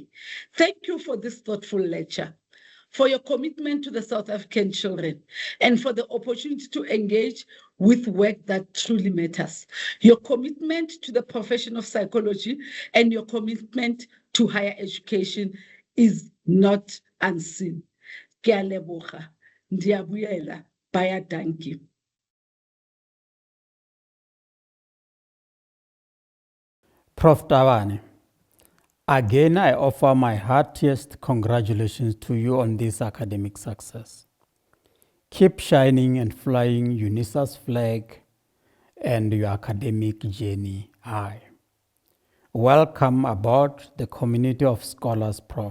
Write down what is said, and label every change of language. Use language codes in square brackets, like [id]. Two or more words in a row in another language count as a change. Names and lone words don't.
[en] Thank you for this thoughtful lecture, for your commitment to the South African children, and for the opportunity to engage with work that truly matters. Your commitment to the profession of psychology and your commitment to higher education is not unseen. [nso] Ke a leboga, ndiabuyela, bayadanki. [en] Prof. Tabane, again, I offer my heartiest congratulations to you on this academic success. Keep shining and flying UNISA's flag and your academic journey high. Welcome aboard the community of scholars, Prof.